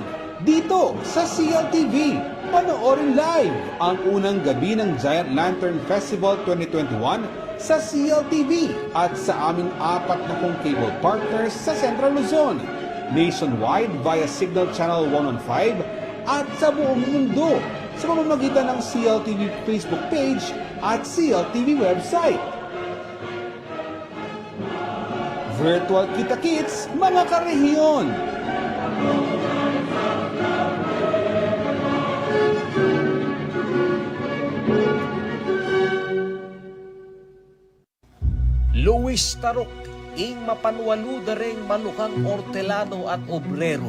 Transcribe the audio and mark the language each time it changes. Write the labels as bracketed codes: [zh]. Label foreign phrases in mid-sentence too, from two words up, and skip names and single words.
[tl] Dito sa CLTV, panoorin live ang unang gabi ng Giant Lantern Festival 2021 sa CLTV at sa aming 40 [en] cable partners [tl] sa Central Luzon, nationwide via Signal Channel 115 at sa buong mundo sa pamamagitan ng CLTV Facebook page at CLTV website. Virtual kita-kits, mga karehiyon! [pam] Luis Tarok, ing mapanwaluda ring manukang ortelano at obrero.